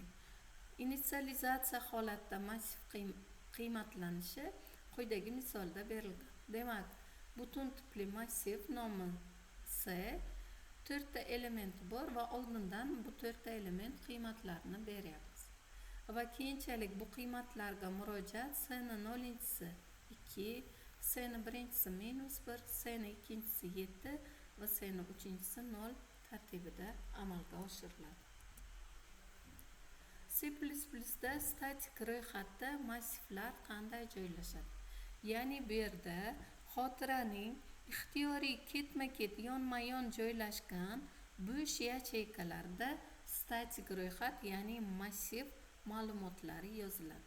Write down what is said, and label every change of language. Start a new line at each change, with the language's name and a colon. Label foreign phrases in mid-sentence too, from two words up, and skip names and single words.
Uzbek: Initsializatsiya holatda massiv qiymatlanishi quyidagi misolda berilgan. Demak, butun tipli massiv nomi C, 4 ta elementi bor va oldindan bu 4 ta element qiymatlarini beryapmiz. Va keyinchalik bu qiymatlarga murojaat C ni 0-si 2, C ni 1-si -1, C ni 2-si 7 va C ni 3-si 0 tartibida amalga oshiriladi. C++da statik ro'yxatda massivlar qanday joylashadi? Ya'ni bu yerda xotiraning ixtiyoriy ketma-ket yonma-yon joylashgan bo'sh yacheykalarda statik ro'yxat, ya'ni massiv ma'lumotlari yoziladi.